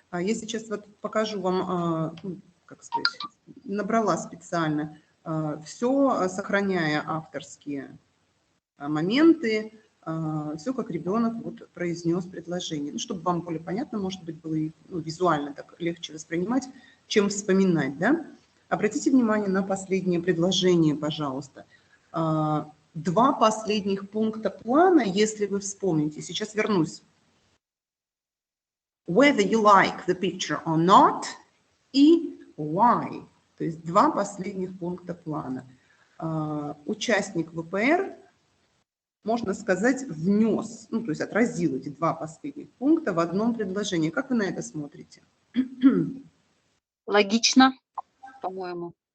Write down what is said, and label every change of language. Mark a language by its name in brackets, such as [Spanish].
[Russian] Я сейчас вот покажу вам, как сказать, набрала специально, все, сохраняя авторские моменты, все как ребенок вот произнес предложение. Ну, чтобы вам более понятно, может быть, было и визуально так легче воспринимать, чем вспоминать. Да? Обратите внимание на последнее предложение, пожалуйста. 2 последних пункта плана, если вы вспомните, сейчас вернусь. [English] Whether you like the picture or not и why. [Russian] То есть 2 последних пункта плана. Участник ВПР, можно сказать, внес, ну, то есть отразил эти 2 последних пункта в одном предложении. Как вы на это смотрите? Логично, по-моему.